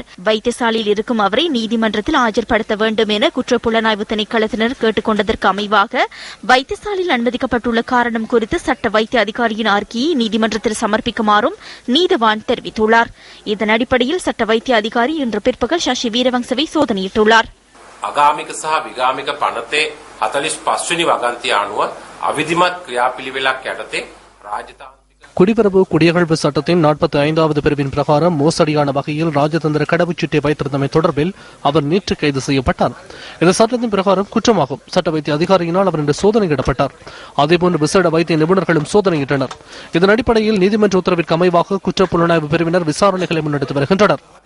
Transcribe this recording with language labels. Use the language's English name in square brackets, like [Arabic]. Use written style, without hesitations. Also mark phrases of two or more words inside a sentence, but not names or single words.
[Tamil] வைத்தியசாலையில் இருக்கும் அவரை நீதிமன்றத்தில் ஆஜர்படுத்த வேண்டும் என குற்றப்புலனாய்வு திணைக்களத்தினர் கேட்டுக் கொண்டதற்கு அமைவாக வைத்தியசாலையில் அனுமதிக்கப்பட்டுள்ள காரணம் குறித்து சட்ட வைத்திய அதிகாரியின் அறிக்கையை நீதிமன்றத்தில் சமர்ப்பிக்குமாறும் நீதவான் தெரிவித்துள்ளார். இதன் அடிப்படையில் சட்ட வைத்திய அதிகாரி இன்று பிற்பகல் சசி வீரவங்சவை சோதனையிட்டுள்ளார். [Sinhala] අගාමික සහ විගාමික පනතේ 45 වෙනි වගන්තිය අනුව අවිධිමත් ක්‍රියාපිළිවෙලක් යටතේ රාජතාන්ත්‍රික [Tamil] குடிவரவு குடியகழ்வு சட்டத்தின் 45வது பிரிவின் பிரகாரம் மோசடியான வகையில் ராஜதந்திர கடவுச்சீட்டை வைத்திருந்தமை தொடர்பில் அவர் நேற்று கைது செய்யப்பட்டார். இந்த சட்டத்தின் பிரகாரம் குற்றமாகும். சட்ட வைத்திய அதிகாரியினால் அவர் இன்று சோதனையிடப்பட்டார். அதேபோன்று விசேட வைத்திய நிபுணர்களும் சோதனையிட்டனர். இதன் அடிப்படையில் நீதிமன்ற உத்தரவிற்கு அமைவாக குற்றப்புலனாய்வு பிரிவினர் விசாரணைகளை முன்னெடுத்து வருகின்றனர்.